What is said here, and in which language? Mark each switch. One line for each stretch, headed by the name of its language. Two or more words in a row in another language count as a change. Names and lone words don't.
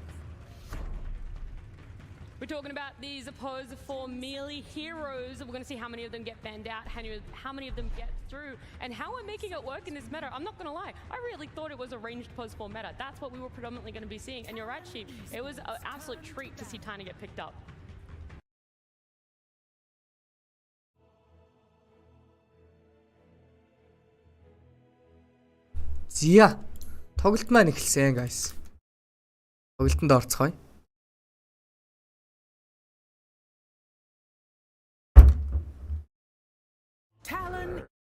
English: We're talking about these opposed 4 melee heroes. We're going to see how many of them get banned out, how many of them get through, and how we're making it work in this meta. I'm not going to lie. I really thought it was a ranged post 4 meta. That's what we were predominantly going to be seeing. And you're right, Sheep. It was an absolute treat to see Tiny get picked up.
Mongolian: Зя. Тоглолт маань эхэлсэн, guys. Тоглолтод орцгоё. Talon.